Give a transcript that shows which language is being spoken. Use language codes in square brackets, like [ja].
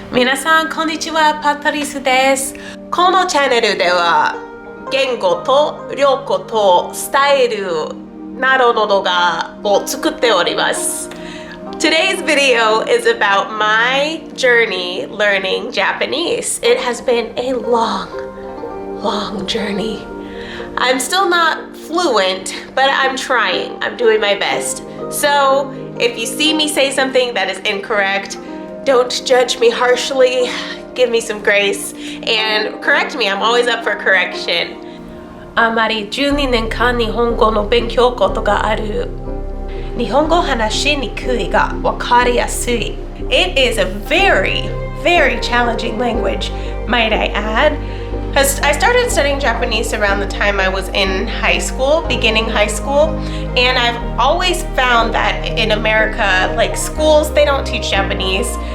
[ja] 皆さんこんにちは、パトリスです。このチャンネルでは言語と旅行とスタイルなどの動画を作っております。 [en] Today's video is about my journey learning Japanese. It has been a long journey. I'm still not fluent, but I'm trying. I'm doing my best. So if you see me say something that is incorrect, don't judge me harshly. Give me some grace and correct me. I'm always up for correction. [ja] あまり12年間日本語の勉強ことがある。日本語話しにくいがわかりやすい。 [en] It is a very challenging language, might I add. Because I started studying Japanese around the time I was in high school, beginning high school, and I've always found that in America, like schools, they don't teach Japanese.